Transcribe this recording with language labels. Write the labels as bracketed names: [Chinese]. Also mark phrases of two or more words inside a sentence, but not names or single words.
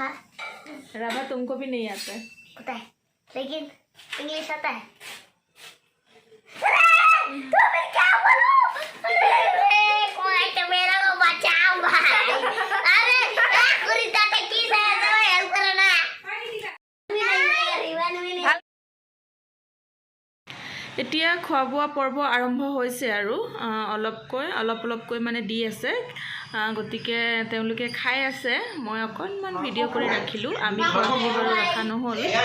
[Hindi] राभा तुमको भी नहीं आता है पता है लेकिन इंग्लिश आता है तो मैं क्या बोलूं कोई तो मेरा को बचाओ भाई अरे कुरिता के की है तो हेल्प करना [Assamese] এতিয়া খোৱা বোৱা পৰ্ব আৰম্ভ হৈছে আৰু অলপকৈ মানে দি আছে গতিকে তেওঁলোকে খাই আছে মই অকণমান ভিডিঅ' কৰি ৰাখিলোঁ আমি ঘৰখিনি বাৰু ৰখা নহ'ল